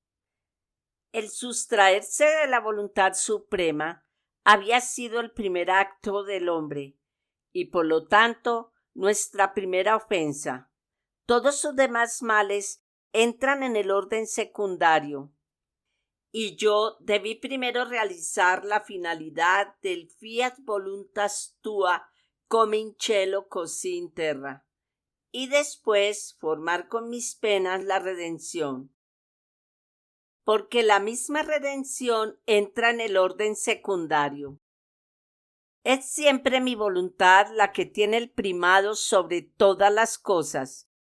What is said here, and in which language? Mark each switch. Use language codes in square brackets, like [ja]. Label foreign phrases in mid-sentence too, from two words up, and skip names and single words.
[es] El sustraerse de la voluntad suprema había sido el primer acto del hombre, y por lo tanto nuestra primera ofensa. Todos sus demás males entran en el orden secundario, y yo debí primero realizar la finalidad del [la] fiat voluntas tua [it] come in cielo così in terra, [es] y después formar con mis penas la redención. Porque la misma redención entra en el orden secundario. Es siempre mi voluntad la que tiene el primado sobre todas las cosas.